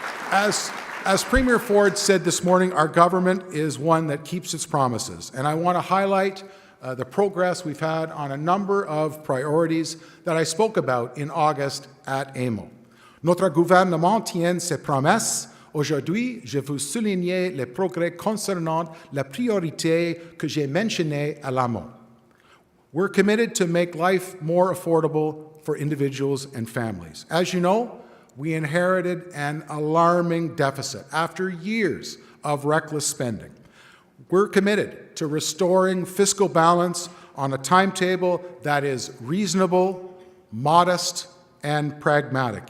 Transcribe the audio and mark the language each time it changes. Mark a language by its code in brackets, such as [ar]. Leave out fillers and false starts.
[en] As Premier Ford said this morning, our government is one that keeps its promises. And I want to highlight the progress we've had on a number of priorities that I spoke about in August at AMO. [fr] Notre gouvernement tient ses promesses. Aujourd'hui, je veux souligner les progrès concernant la priorité que j'ai mentionnée à l'amont. [en] We're committed to make life more affordable for individuals and families. As you know, we inherited an alarming deficit after years of reckless spending. We're committed to restoring fiscal balance on a timetable that is reasonable, modest, and pragmatic.